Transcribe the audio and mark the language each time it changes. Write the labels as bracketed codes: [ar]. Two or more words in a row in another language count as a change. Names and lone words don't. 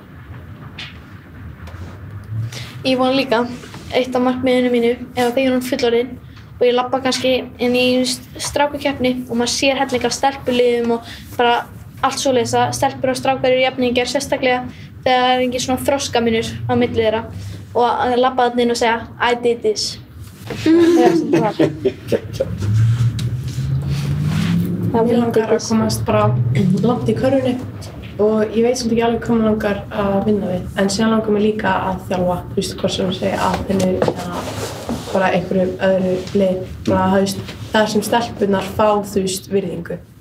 [is] Ég vona líka, eitt af markmiðinu mínu þegar ég er fullorðin og ég labba kannski inn í strákakeppni og maður sér helling af stelpuliðum og bara allt svoleiðis að stelpur og strákar eru jafningjar, sérstaklega þegar það er engin svona þroskamunur á milli þeirra og að labba þarna inn og segja [en] I did this. [is] Ég langar að komast bara langt í körfunni og ég veit svolítið ekki alveg hvað mig langar að vinna við en síðan langar mig líka að þjálfa, hvort sem segja Aþenu eða bara einhverjum öðru lið, bara það sem stelpurnar fá virðingu.